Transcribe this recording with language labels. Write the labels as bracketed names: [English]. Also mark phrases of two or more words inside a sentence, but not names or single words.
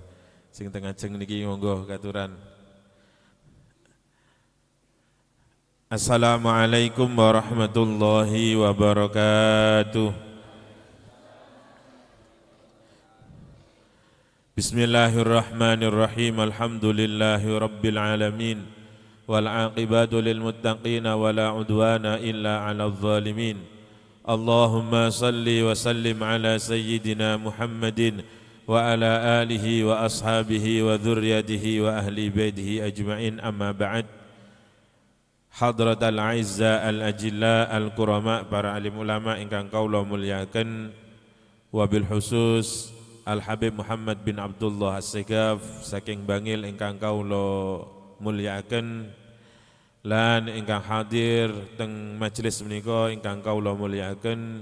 [Javanese] Sing teng ajeng niki monggo katuran. [Arabic] السلام عليكم ورحمة الله وبركاته. Bismillahirrahmanirrahim. الحمد لله رب العالمين. والعاقبة للمتقين ولا عدوان إلا على الظالمين. اللهم صل وسلم على سيدنا محمد وعلى آله وأصحابه وذريته وأهل بيته أجمعين أما بعد. حضرة الأعزاء الأجلاء الكرماء [Javanese] para alim ulama ingkang kaula mulyaken [Arabic] وبالخصوص [Javanese] Al-Habib Muhammad bin Abdullah As-Segaf saking Bangil ingkang kaula mulyaken lan ingkang hadir teng majelis menika ingkang kaula mulyakaken